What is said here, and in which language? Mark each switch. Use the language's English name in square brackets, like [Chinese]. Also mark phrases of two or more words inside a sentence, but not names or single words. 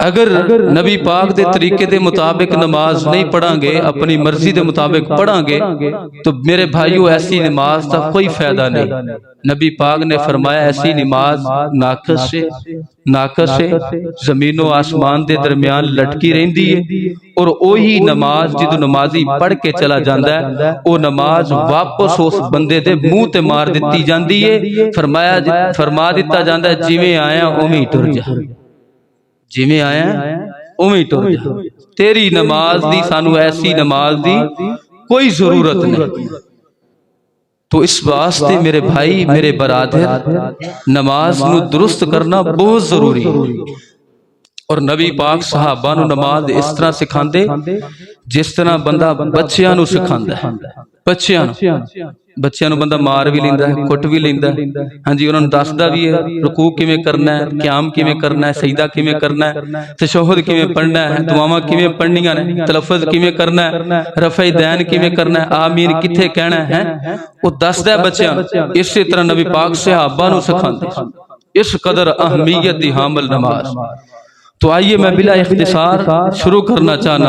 [Punjabi] اگر نبی پاک دے طریقے دے مطابق نماز نہیں پڑھاں گے، اپنی مرضی دے مطابق پڑھاں گے تو میرے بھائیو [Urdu] ایسی نماز کا کوئی فائدہ نہیں۔ نبی پاک نے فرمایا ایسی نماز ناقص ہے، [Punjabi] زمین و آسمان دے درمیان لٹکی رہندی ہے، اور وہی نماز جدو نمازی پڑھ کے چلا جاندا ہے وہ نماز واپس اس بندے دے منہ تے مار دتی جاندی ہے۔ فرما دتا جاندا ہے جویں آیا اوویں ٹر جا، جویں آیا اوویں ٹر جا۔ تیری نماز دی، سانو ایسی نماز دی کوئی ضرورت نہیں۔ تو اس واسطے میرے بھائی میرے برادر نماز نو درست کرنا بہت ضروری ہے۔ اور نبی پاک صحابہ نو نماز اس طرح سکھاندے جس طرح بندہ بچیاں نو سکھاندا ہے۔ بچیاں نو بندہ مار بھی لیندا ہے، کٹ بھی لیندا ہے، ہاں جی، انہاں نوں دسدا بھی ہے رکوع کیویں کرنا ہے، قیام کیویں کرنا ہے، سجدہ کیویں کرنا ہے، تشہد کیویں پڑھنا ہے، دعاواں کیویں پڑھنیاں نے، تلفظ کیویں کرنا ہے، رفع دین کیویں کرنا ہے، آمین کتھے کہنا ہے، وہ دسدا ہے بچیاں۔ اسی طرح نبی پاک صحابہ نو سکھاندے اس قدر اہمیت دی حامل نماز۔ تو آئیے میں بلا اختصار شروع کرنا چاہنا۔